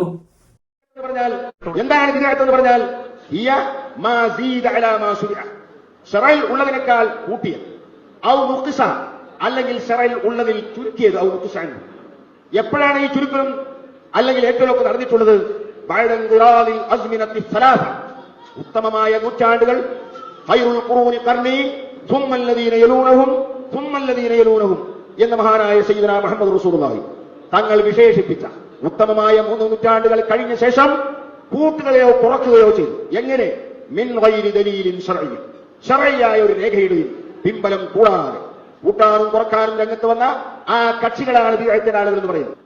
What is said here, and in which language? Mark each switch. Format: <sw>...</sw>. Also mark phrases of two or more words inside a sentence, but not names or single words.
<ml>എന്താണ് ബിദഅത്ത് എന്ന് പറഞ്ഞാൽ ശറയിൽ ഉള്ളതിനേക്കാൾ കൂട്ടിയത്,</ml> <ar>أو نقص</ar> <ml>അല്ലെങ്കിൽ ശറയിൽ ഉള്ളതിൽ ചുരുക്കിയത്,</ml> <ar>أو نقص.</ar> <ml>എപ്പോഴാണ് ഈ ചുരുക്കം അല്ലെങ്കിൽ ഏറ്റവും നടന്നിട്ടുള്ളത്? ഉത്തമമായ നൂറ്റാണ്ടുകൾ</ml> <ar>خير القرون قرني ثم الذين يلونهم ثم الذين يلونهم</ar> <ml>എന്ന മഹാനായ സയ്യിദുനാ മുഹമ്മദ് റസൂലുള്ളാഹി തങ്ങൾ വിശേഷിപ്പിച്ച ഉത്തമമായ 3 നൂറ്റാണ്ടുകൾ കഴിഞ്ഞ ശേഷം കൂട്ടുകയോ കുറക്കുകയോ ചെയ്തു. എങ്ങനെ?</ml> <ar>من غير دليل شرعي,</ar> <ml>ശർഈയായ ഒരു രേഖയുടെയും പിമ്പലം കൂടാതെ കൂട്ടാനും കുറക്കാനും രംഗത്ത് വന്ന ആ കക്ഷികളാണ് ബിദഅത്തിന്റെ ആളുകൾ എന്ന് പറയുന്നത്.</ml>